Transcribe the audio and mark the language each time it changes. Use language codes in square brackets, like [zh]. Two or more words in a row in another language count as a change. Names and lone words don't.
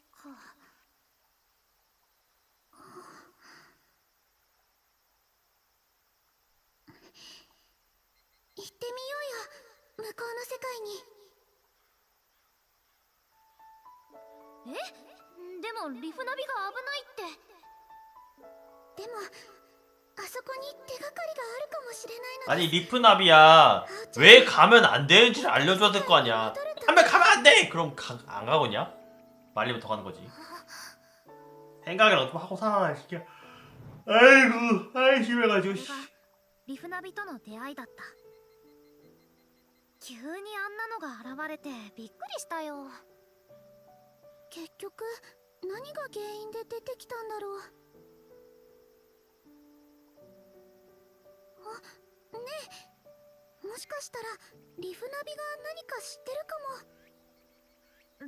[ja] 行ってみようよ、向こうの世界に。でもリフナビが危ないって。でもあそこに手がかりがあるかもしれないので。 [ko] 아니 리프나비야 왜 가면 안 되는지를 알려줘야 될 거 아니야. 가면 안 돼! 그럼 안 가거냐? 말리면 더 가는 거지. 생각이라도 좀 하고 살아라 진짜. 아이고 아이 심해가지고. [ja] リフナビとの出会いだった。急にあんなのが現れてびっくりしたよ。結局何が原因で出てきたんだろう。あ、ねえ、もしかしたらリフナビが何か知ってるかも。